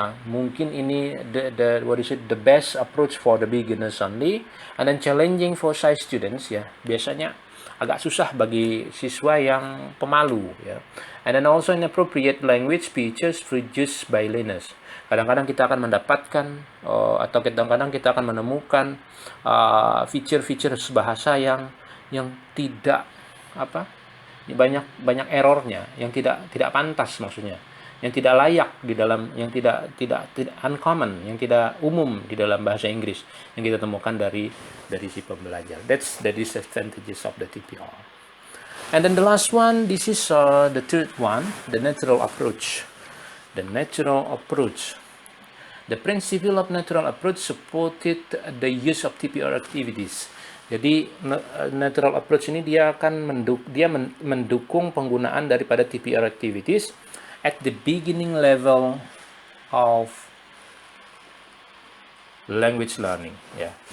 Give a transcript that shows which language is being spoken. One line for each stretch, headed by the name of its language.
Indonesian: Mungkin ini
English: the best approach for the beginners only, and then challenging for shy students, ya,
Indonesian: biasanya agak susah bagi siswa yang pemalu,
English: ya. And then also inappropriate language features produced by learners.
Indonesian: Kadang-kadang kita akan mendapatkan atau kadang-kadang kita akan menemukan feature bahasa yang tidak banyak errornya, yang tidak pantas, maksudnya yang tidak layak di dalam, yang tidak uncommon, yang tidak umum di dalam bahasa Inggris yang kita temukan dari si pembelajar.
English: That's the disadvantages of the TPR. And then the last one, this is the third one, the natural approach. The natural approach. The principle of natural approach supported the use of TPR activities.
Indonesian: Jadi natural approach ini dia akan mendukung penggunaan daripada TPR activities
English: at the beginning level of language learning,
Indonesian: ya.